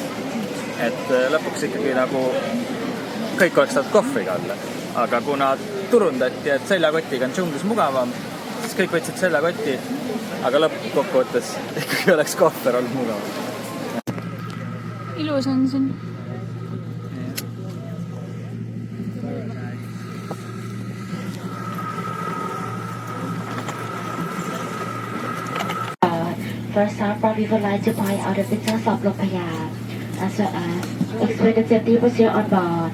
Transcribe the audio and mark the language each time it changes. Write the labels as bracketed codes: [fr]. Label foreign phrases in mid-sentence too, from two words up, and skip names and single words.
[et] Et lõpuks ikkagi nagu kõik oleks saanud kohvriga alla. Aga kuna turundati, et seljakotiga on džunglis mugavam, siis kõik võtsid seljakoti. Aga lõppkokkuvõttes ikkagi oleks kohver olnud mugav. Ilus on siin. [en] First up, we would like to point out the features of Lok Phaya, as well as explain the safety procedure on board.